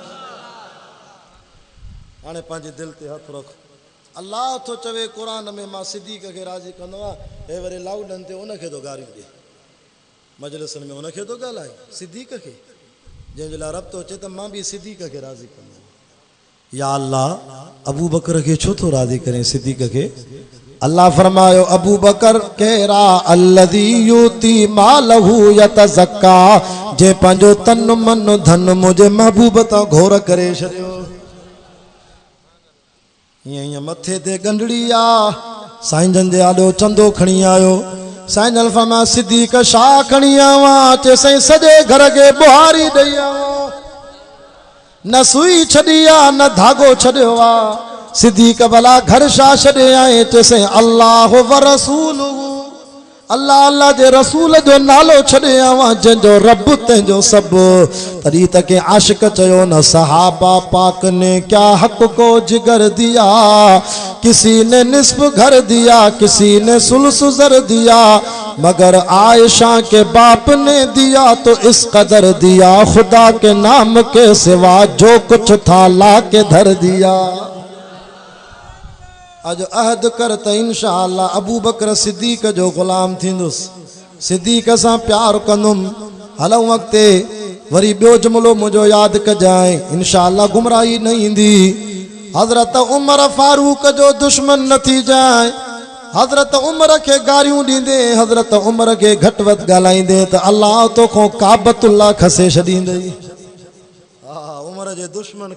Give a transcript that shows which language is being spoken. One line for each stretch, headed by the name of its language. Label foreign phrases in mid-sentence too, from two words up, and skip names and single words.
Sindhi: हाणे पंहिंजे दिलि ते हथ रख अल्लाह थो चवे क़ुरान में मां सिद्दीक़ खे राज़ी कंदो आहियां हे वरी लाउडनि ते उनखे थो गारियूं ॾे मजलिसनि में उनखे थो ॻाल्हाए सिद्दीक़ खे जंहिंजे लाइ रब थो चए त मां बि सिद्दीक़ खे राज़ी कंदो या अल्लाह अबू बकर के छो तो राज़ी करें सिद्दीक़ के अल्लाह फरमायो अबू बकर केरा
Arabic: الذي يؤتي ماله يتزكى
Sindhi: जे पंहिंजो तन मन धन मुझे महबूब तां घोर करे छॾियो हीअं मथे ते गंढड़ी आ साईं जन जे आॾो चंदो खणी आयो साईं जन फरमाया सिद्दीक़ छा खणी आवां चए साईं सॼे घर खे बुहारी ॾेई आवां न सुई छॾी आ न धागो छॾियो आ सिद्दीक़ भला घर छा छॾे आए चइसि
Arabic: الله و
Sindhi: रसूलुहु अल्लाह अल्लाह जे रसूल जो नालो छॾे आवां जंहिंजो रब तंहिंजो सभु तॾहिं त के आशिक चयो न
Urdu: صحابہ پاک نے کیا حق کو جگر دیا کسی نے نصف گھر دیا کسی نے ثلث زر دیا مگر عائشہ کے باپ نے دیا تو اس قدر دیا خدا کے نام کے سوا جو کچھ تھا لا کے دھر دیا
Sindhi: आज अहद कर त इंशाअल्लाह अबू बकर सिद्दीक़ जो गुलाम थींदुसि सिद्दीक़ सां प्यार कंदुमि हलऊं अॻिते वरी ॿियो जुमिलो मुंहिंजो यादि कजांइ इंशाअल्लाह गुमराही न ईंदी हज़रत उमर फारूक जो दुश्मन न थी जाए हज़रत उमर के गारियूं ॾींदे हज़रत उमर के घटि वधि ॻाल्हाईंदे त अल्लाह तोखां काबतुल्लाह खसे छॾींदई हा उमर जे दुश्मन